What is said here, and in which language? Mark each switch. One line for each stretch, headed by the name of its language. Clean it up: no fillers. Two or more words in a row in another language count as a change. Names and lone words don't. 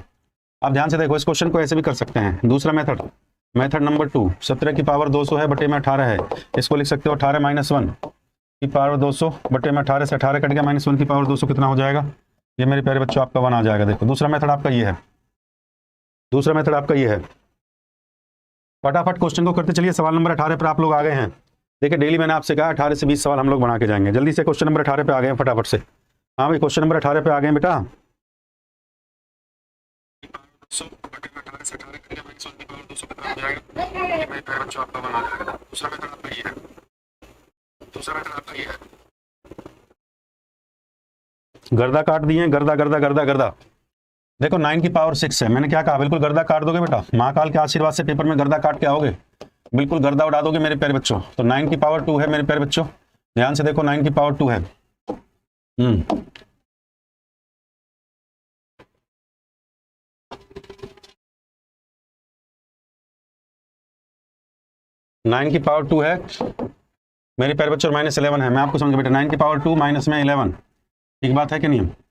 Hindi: आप ध्यान से देखो, इस क्वेश्चन को ऐसे भी कर सकते हैं, दूसरा मेथड,
English: method number
Hindi: 2, 17 की पावर 200 है बटे में 18 है, इसको लिख सकते हो 18 - 1 की पावर 200 बटे में 18 से 18 कट गया, -1 की पावर 200 कितना हो जाएगा, ये मेरे प्यारे बच्चों आपका 1 आ जाएगा। देखो दूसरा मेथड आपका ये है, दूसरा मेथड आपका ये है। फटाफट क्वेश्चन को करते चलिए, सवाल नंबर 18 पर आप लोग आ गए हैं। देखिए डेली मैंने आपसे कहा 18 से 20 सवाल हम लोग बना के जाएंगे, जल्दी से
English: question number
Hindi: 18 पे आ गए हैं फटाफट से। हाँ भाई
English: question number
Hindi: 18 पे आ गए बेटा, गर्दा काट दिए, गर्दा गर्दा गर्दा गर्दा। देखो 9 की पावर 6 है, मैंने क्या कहा, बिल्कुल गर्दा काट दोगे बेटा, महाकाल के आशीर्वाद से पेपर में गर्दा काट के आओगे, बिल्कुल गर्दा उड़ा दोगे मेरे प्यारे बच्चों। तो 9 की पावर 2 है मेरे प्यारे बच्चों, ध्यान से देखो 9 की पावर 2 है। 9 की पावर 2 है मेरे प्यारे बच्चों, -11 है, मैं आपको समझ बेटा 9 की पावर 2 माइनस में 11, ठीक बात है कि नहीं,